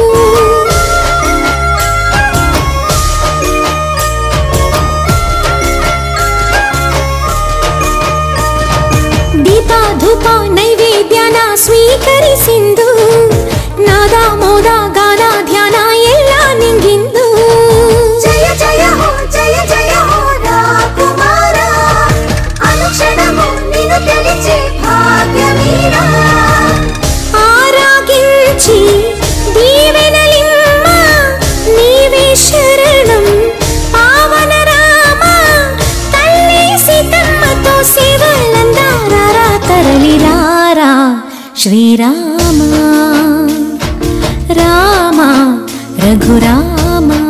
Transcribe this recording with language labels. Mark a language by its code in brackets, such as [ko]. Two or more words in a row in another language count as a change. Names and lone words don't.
[te] దీప ధూప నైవేద్యాన [kn] ಸ್ವೀಕರಿಸಿಂದು ನಾದ ಮೋದ ಗಾನ ಧ್ಯಾನ ಎಲ್ಲ ನಿಂಗಿಂದು. ಜಯ ಜಯ ಹೋ ಜಯ ಜಯ ಹೋ ರಾಕುಮಾರ [te] అనుక్షణము నిన్ను తెలిచే భాగ్యమీర. ఆరాగించి దీవెనలిమ్మ నీవే శరణం పావన రామ. తల్లి సీతమ్మతో సేవలందారా తరలిరారా శ్రీరామ రామ రఘురామ.